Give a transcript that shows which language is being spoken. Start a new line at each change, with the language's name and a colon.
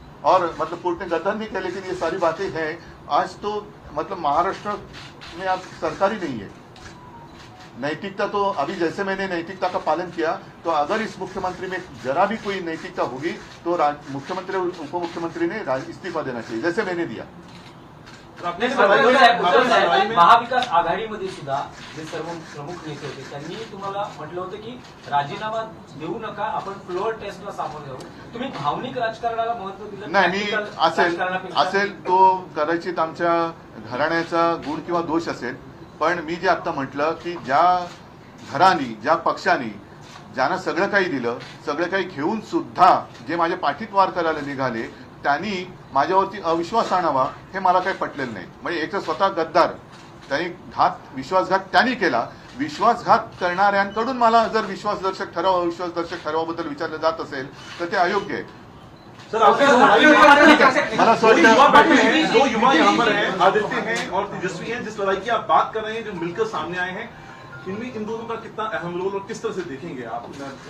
Hindi: और मतलब कोर्ट ने गद्दार नहीं किया, लेकिन ये सारी बातें हैं। आज तो मतलब महाराष्ट्र में अब सरकार ही नहीं है। नैतिकता तो अभी जैसे मैंने नैतिकता का पालन किया, तो अगर इस मुख्यमंत्री में जरा भी कोई नैतिकता होगी तो मुख्यमंत्री और उप मुख्यमंत्री ने इस्तीफा देना चाहिए, जैसे मैंने दिया।
Marathi: महाविकास आघाडीमध्ये सुद्धा जे सर्व प्रमुख नेते होते त्यांनी तुम्हाला म्हटलं होतं की राजीनामा देऊ नका, आपण फ्लोअर टेस्टला सामोरे जाऊ. तुम्ही भावनिक राजकारणाला महत्व दिलं नाही, मी
English: practical
Marathi: असेल राजकारणापेक्षा? तो कदाचित आमच्या घराण्याचा गुण किंवा दोष असेल, पण मी जे आता म्हटलं की ज्या घरानी ज्या पक्षांनी ज्यांना सगळं काही दिलं, सगळं काही घेऊन सुद्धा जे माझ्या पाठीत वार करायला निघाले, त्यांनी माझ्यावरती अविश्वास आणावा हे मला काही पटलेलं नाही. म्हणजे एक तर स्वतः गद्दार, त्यांनी विश्वासघात त्यांनी केला. विश्वासघात करणाऱ्यांकडून मला जर विश्वासदर्शक ठराव अविश्वासदर्शक ठरावाबद्दल विचारलं जात असेल तर ते अयोग्य आहे.
Hindi: सर, आपके
Marathi: मला असं वाटतं
Hindi: दो युवा यहाँ पर हैं, आदित्य हैं और तेजस्वी हैं, जिस लड़ाई की आप बात कर रहे हैं, जो मिलकर सामने आए हैं, इनमें इन दोनों का कितना अहम रोल और किस तरह से देखेंगे आप?